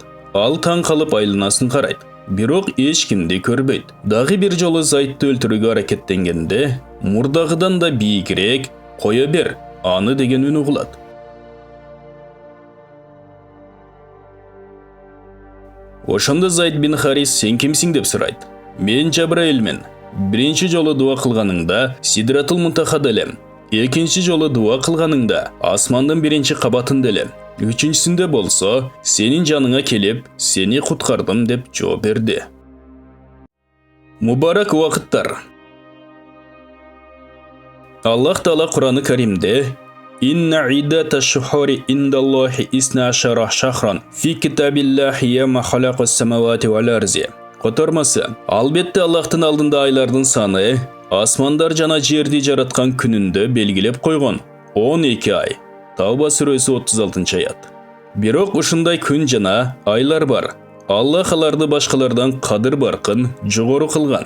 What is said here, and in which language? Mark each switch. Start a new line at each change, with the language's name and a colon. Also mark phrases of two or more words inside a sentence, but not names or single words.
Kazakh: Ал таң қалып айланасын қарайды.
Kyrgyz: Бирок ешкимди көрбөйт. Дагы бир жолу Зайтты өлтүрүүгө аракеттенгенде мурдагыдан да бийигирээк «Кое бер, аны» деген үн угулат. Ошондо Зайд бин Харис сен кимсиң деп сурайт. Мен Жабраилмен. Биринчи жолу дуа кылганыңда Сидратул Мунтахада элем. Экинчи жолу дуа кылганыңда асмандын биринчи кабатында элем. Үчүнчүсүндө болсо сенин жаныңа келип, сени куткардым деп жооп берди. Мубарак убакыттар. Аллах Таала Кур'аны Каримде
Arabic: «إن عدة الشهور عند الله اثنا عشر شهرا في كتاب الله يوم خلق السماوات والأرض». Котормасы, албетте Аллахтын алдында айлардын саны асмандар жана жерди жараткан күнүндө белгилеп койгон 12 ай. Тауба сүрөсү 36 аят. Бирок ушундай күн жана айлар бар. Аллах аларды башкалардан кадыр баркын жогору кылган.